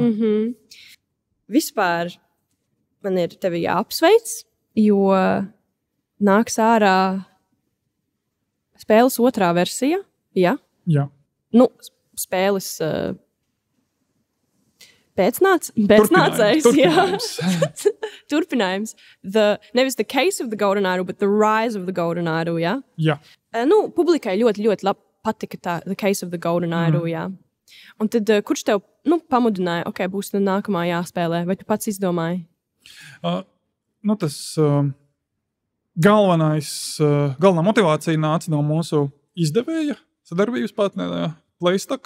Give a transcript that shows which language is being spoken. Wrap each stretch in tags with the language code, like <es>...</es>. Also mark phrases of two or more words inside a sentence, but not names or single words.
<lv>Vispār man ir tevi jāapsveic, jo nāks ārā spēles otrā versija. Jā. Spēles pēcnācējs. Turpinājums. Nevis The Case of the Golden Idol, but The Rise of the Golden Idol, jā? Jā. Publikai ļoti, ļoti labi patika tā The Case of the Golden Idol, jā. Un tad, kurš tev pamudināja, būs nākamā jāspēlē, vai tu pats izdomāji? Tas galvenā motivācija nāca no mūsu izdevēja sadarbības partnerā Playstock.</lv>